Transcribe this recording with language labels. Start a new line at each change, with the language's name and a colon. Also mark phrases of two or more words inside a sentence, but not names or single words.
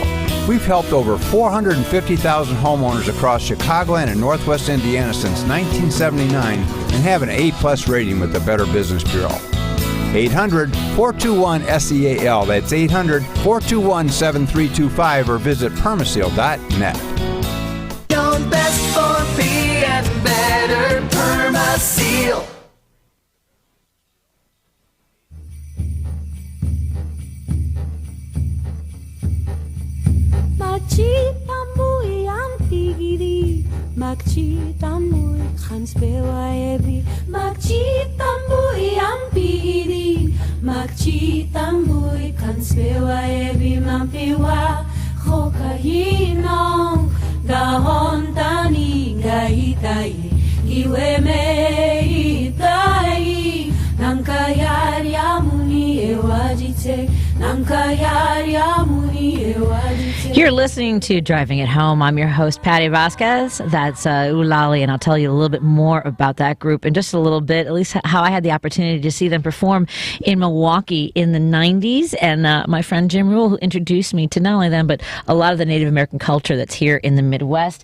English: We've helped over 450,000 homeowners across Chicagoland and Northwest Indiana since 1979 and have an A-plus rating with the Better Business Bureau. 800-421-SEAL. That's 800-421-7325 or visit permaseal.net. Young, best for free and better Permaseal. Magchita muy antigiri, magchita muy hanspewa ebi, magchita muy ampigiri, magchita muy hanspewa ebi, mampewa hokahinong, dahon tani gahitai, iwe me itai, nankayari amuni ewajite, nankayari amuni ewajite. You're listening to Driving It Home. I'm your host, Patti Vazquez. That's Ulali, and I'll tell you a little bit more about that group in just a little bit, at least how I had the opportunity to see them perform in Milwaukee in the 90s. And my friend Jim Ruel, who introduced me to not only them, but a lot of the Native American culture that's here in the Midwest.